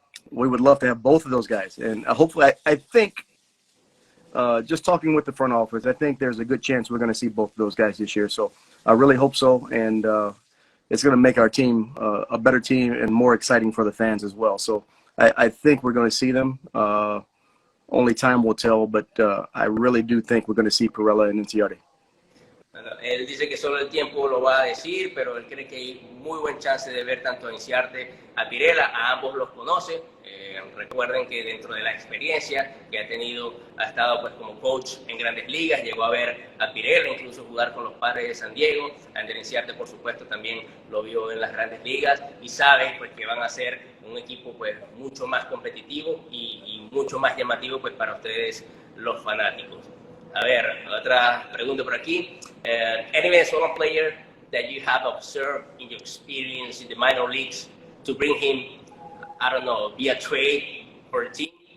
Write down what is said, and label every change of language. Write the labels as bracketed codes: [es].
[en] We would love to have both of those guys. And hopefully, I think, just talking with the front office, I think there's a good chance we're going to see both of those guys this year. So I really hope so. And it's going to make our team a better team and more exciting for the fans as well. So I think we're going to see them. Only time will tell, but I really do think we're going to see Pirela and Inciarte. [es] Bueno, él dice que solo el tiempo lo va a decir, pero él cree que hay muy buen chance de ver tanto a Inciarte, a Pirela, a ambos los conoce. Recuerden que dentro de la experiencia que ha tenido, ha estado pues como coach en grandes ligas, llegó a ver a Pirela incluso jugar con los Padres de San Diego. A Inciarte, por supuesto, también lo vio en las grandes ligas y sabe pues que van a ser un equipo pues mucho más competitivo y mucho más llamativo pues para ustedes los fanáticos. A ver, otra pregunta por aquí. [en] Any Venezuelan player that you have observed in your experience in the minor leagues to bring him, I don't know, via trade for a team?